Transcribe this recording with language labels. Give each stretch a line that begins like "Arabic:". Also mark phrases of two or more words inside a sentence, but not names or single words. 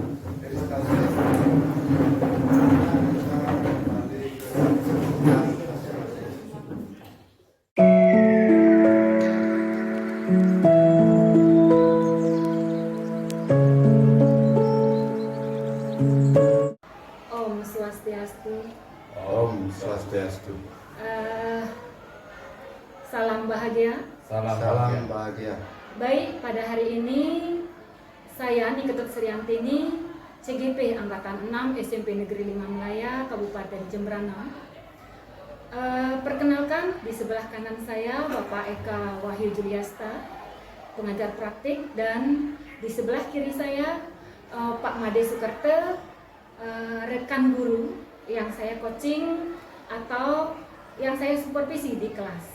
Indonesian: Terima kasih. Kita kembali ke kelas masing-masing.
Balinese: Om Swastiastu. Om Swastiastu.
Indonesian: Eh, salam bahagia. Salam bahagia. Baik, pada hari ini saya Niketut Sriantini, CGP Angkatan 6 SMP Negeri 5 Melaya, Kabupaten Jembrana. Perkenalkan, di sebelah kanan saya Bapak Eka Wahyu Juliasta, pengajar praktik, dan di sebelah kiri saya Pak Made Sukerto, rekan guru yang saya coaching atau yang saya supervisi di kelas.